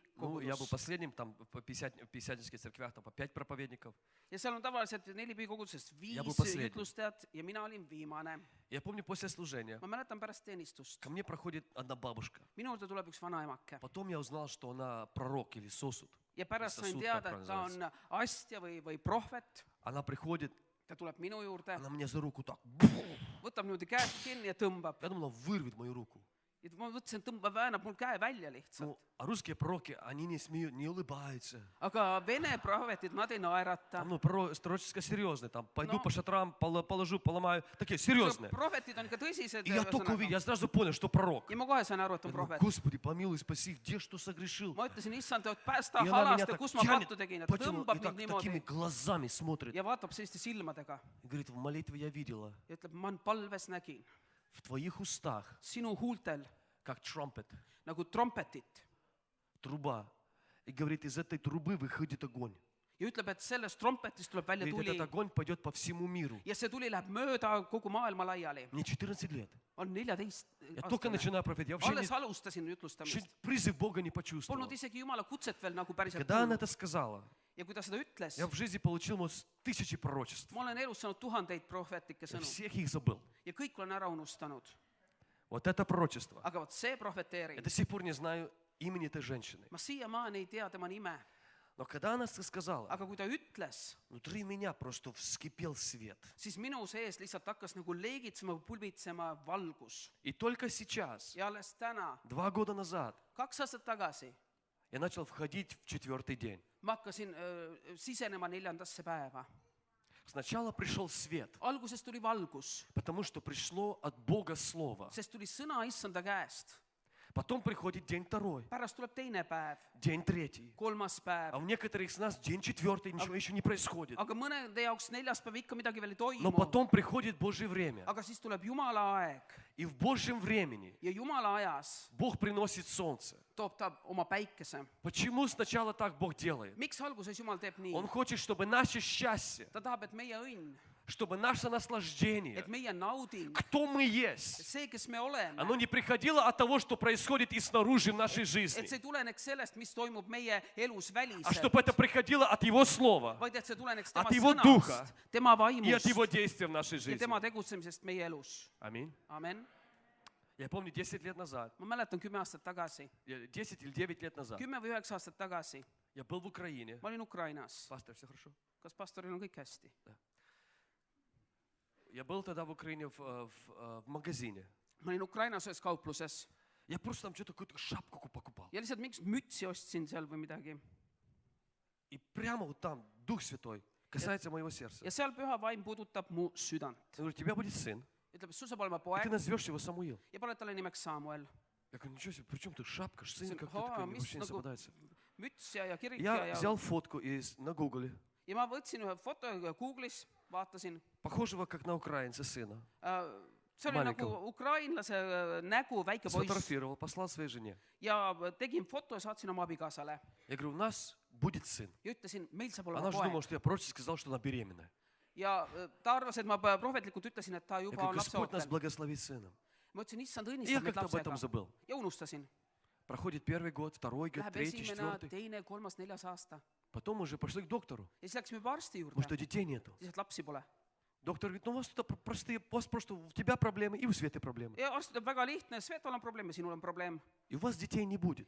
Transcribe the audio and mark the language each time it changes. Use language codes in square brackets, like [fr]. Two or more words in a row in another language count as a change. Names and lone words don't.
[ru] Ну, я был [et] kogudus. [ru] последним, там в пятидесятнических церквях там по 5 проповедников. [et] Ja seal on tavaliselt nelipühi kogudusest Ja 5 [ru] последний. [et] jutlustajat ja mina olin viimane. [ru] Я помню, после служения [et] Ma mäletan pärast teenistust. [ru] ко мне проходит одна бабушка. [et] Minu juurde tuleb üks vanaemake [ru] Потом я узнал, что она пророк или сосуд. [et] ja pärast sain [ru] Sasud, [et] teada, [ru] как [et] et ta on astja või prohvet. [ru] Она приходит, [et] Ta tuleb minu juurde, [ru] она мне за руку так. [et] võtab niimoodi käest kinni ja tõmbab. [ru] Я думал, она вырвет мою руку. [et] Ja ma mõtlesin, et tõmbab, väänab mul käe välja lihtsalt. [ru] Ну, а русские пророки, они не смеют, не улыбаются. [et] Aga vene prohvetid, nad ei naerata. [ru] Там, ну, пророческо серьезные. Там, пойду Ну. по шатрам, положу, поломаю. Такие серьезные. [et] Prohvetid on ikka tõsised. [ru] И я только увидел, я сразу понял, что пророк. [et] Ja ma kohe sain aru, et [ru] Я [et] on [ru] думаю, [et] prohvet. [ru] Господи, помилуй, спаси, где что согрешил? [et] Ma ütlesin, issand, et päästa [ru] И она меня [et] halast ja [ru] так [et] kus ma [ru] тянет, [et] pattu tegin, et [ru] потянула, [et] tõmbab [ru] и так, [et] mind [ru] такими [et] niimoodi [ru] глазами смотрит. [et] ja vaatab selliste silmadega [ru] И говорит, в молитве я видела, [et] ja ütleb, ma palves nägin [ru] в твоих устах, [et] sinu huultel [ru] как trumpet, [et] nagu trompetit [ru] труба. И говорит, из этой трубы выходит огонь. [et] ja ütleb, et sellest trompetist tuleb välja [ru] Говорит, [et] tuli [ru] этот огонь пойдет по всему миру. [et] ja see tuli läheb mööda kogu maailma laiali. [ru] Мне 14 лет. [et] On 14 [ru] Я только [et] aastane. [ru] начинаю проповедовать. Я вообще [et] Alles alustasin [ru] еще [et] jutlustamist. [ru] призыв Бога не почувствовал. [et] Polnud isegi Jumala kutset veel nagu päriselt [ru] Когда она [et] kuulnud. [ru] это сказала, [et] ja kui ta seda ütles, [ru] я в жизни получил тысячи пророчеств. [et] ma olen elus saanud tuhandeid prohvetlikke [ru] Я [et] sõnu [ru] всех их забыл. [et] ja kõik olen ära unustanud. [ru] Вот это пророчество. [et] Aga vot see [ru] Я [et] prohveteering, [ru] до сих пор не знаю имени этой женщины. [et] ma siiamaani ei tea tema nime, [ru] Но когда она сказала, [et] aga kui ta ütles, [ru] внутри меня просто вскипел свет. [et] siis minu sees lihtsalt hakkas nagu leegitsema, pulbitsema valgus. [ru] И только сейчас, [et] Ja alles täna, [ru] 2 года назад, [et] 2 aastat tagasi, [ru] я начал входить в 4-й день. [et] ma hakkasin sisenema 4. päeva. [ru] Сначала пришел свет, [et] Alguses tuli valgus, [ru] потому что пришло от Бога Слово. [et] sest tuli sõna issanda käest. [ru] Потом приходит день 2, [et] Pärast tuleb teine päev, [ru] день 3. [et] 3. päev. [ru] А у некоторых из нас день 4, ничего еще не происходит. [et] Aga mõnede jaoks 4. päev ikka midagi veel ei [ru] Но [et] toimu. [ru] потом приходит Божье время. [et] Aga siis tuleb Jumala aeg [ru] И в Божьем времени [et] ja Jumala ajas [ru] Бог приносит солнце. [et] toob ta oma päikese. [ru] Почему сначала так Бог делает? [et] Miks alguses Jumal teeb nii? [ru] Он хочет, чтобы наше счастье, [et] Ta tahab, et meie õnn, [ru] чтобы наше наслаждение, [et] et meie nauding, [ru] кто мы есть, [et] see, kes me oleme, [ru] оно не приходило от того, что происходит и снаружи в нашей [et] et [ru] жизни, [et] see ei tuleneks sellest, mis toimub meie elus [ru] а [et] väliselt, [ru] чтобы это приходило от Его Слова [et] vaid et see tuleneks [ru] От [et] tema [ru] Его Духа [et] sõnast, tema [ru] и от Его [et] vaimust [ru] действия в нашей [et] ja [ru] жизни. [et] tema tegutsemisest meie elus. [ru] Аминь. [et] Amen. [ru] Я помню, 10 лет назад, [et] Ma mäletan 10 aastat tagasi, [ru] 10 или 9 лет назад, [et] 10 või 9 aastat tagasi, [ru] я был в Украине. [et] ma olin Ukrainas. [ru] Пастор, все хорошо? [et] Kas pastoril on kõik hästi? [ru] Я был тогда в Украине в магазине. [et] Ma olin Ukrainas ühes kaupluses [ru] Я просто там что-то какую-то шапку покупал. [et] ja lihtsalt mingisugust mütsi ostsin seal või midagi. [ru] И прямо вот там Дух Святой касается моего сердца. [et] Ja seal püha vaim puudutab mu südant. [ru] Он говорит, у тебя будет сын, [et] Ütleb, et sul saab olema [ru] и ты [et] poeg [ru] назовешь его Самуил. [et] ja paned talle nimeks Samuel. [ru] Я говорю, ничего себе, при чем тут шапка, сын, [et] See on, [ru] как-то такое [et] mis [ru] вообще не [et] nagu [ru] совпадается. [et] müts ja kirik [ru] Я [et] ja [ru] взял фотку на Гугле, [et] ja ma võtsin ühe foto Google'is, vaatasin. [ru] похожего как на украинца сына. [et] See oli Malikov. nagu ukrainlase nägu, väike poiss. [ru] Сфотографировал, послал своей жене. [et] Ja tegin foto ja saatsin oma abikaasale. [ru] Я говорю, у нас будет сын. [et] Ja ütlesin, meil saab olema [ru] Она же думала, [et] poeg. [ru] что я пророчески сказал, что она беременная. [et] Ja ta arvas, et ma prohvetlikult ütlesin, et ta [ru] Я [et] juba [ru] говорю, [et] on lapse [ru] Господь нас [et] ootel. [ru] благословит сыном. [et] Ma ütlesin, issand, [ru] И я [et] õnnistab meid [ru] как-то об этом [et] lapsega. [ru] забыл. [et] Ja unustasin. [ru] Проходит 1 год, 2 год, [et] Läheb 3, esimene, 4. teine, 3., 4. aasta. [ru] Потом уже пошли к доктору, [et] Ja siis läksime juba arsti [ru] потому что [et] juurde. [ru] детей нету. [et] Lihtsalt lapsi pole. [ru] Доктор говорит, ну у вас тут простые, у вас просто у тебя проблемы и у Светы проблемы. [et] Ja arst ütleb, väga lihtne, Svetal on probleem ja sinul on probleem. [ru] И у вас детей не будет.